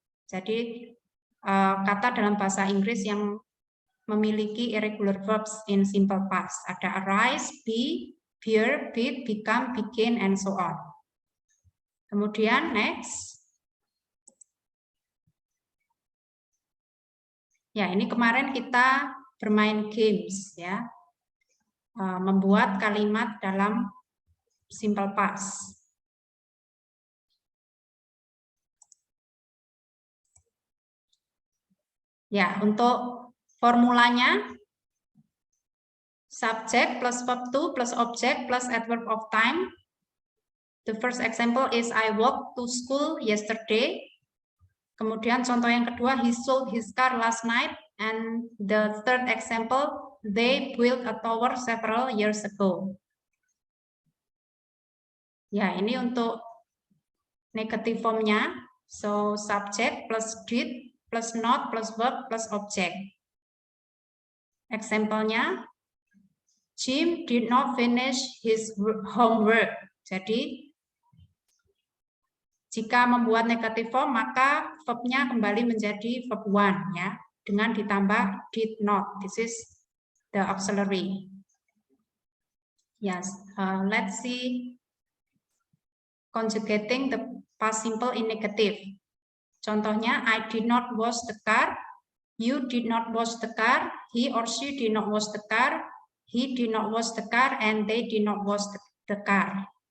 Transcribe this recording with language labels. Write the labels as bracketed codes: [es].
[id] Jadi kata dalam bahasa Inggris yang memiliki [en] irregular verbs in simple past. Ada arise, be, bear, beat, become, begin, and so on. [id] Kemudian next. Ya, ini kemarin kita bermain games ya. Membuat kalimat dalam simple past. Ya, untuk formulanya [en] subject plus verb to plus object plus adverb of time. The first example is I walked to school yesterday. [id] Kemudian contoh yang kedua, [en] he sold his car last night. And the third example, they built a tower several years ago. [id] Ya, ini untuk negative formnya. [en] So, subject plus did plus not plus verb plus object. Example-nya, Jim did not finish his homework. [id] Jadi, jika membuat negative form, maka verb-nya kembali menjadi verb one ya, dengan ditambah did not. [en] This is the auxiliary. Yes, let's see conjugating the past simple in negative. Contohnya, I did not wash the car, you did not wash the car, he or she did not wash the car, he did not wash the car, and they did not wash the car.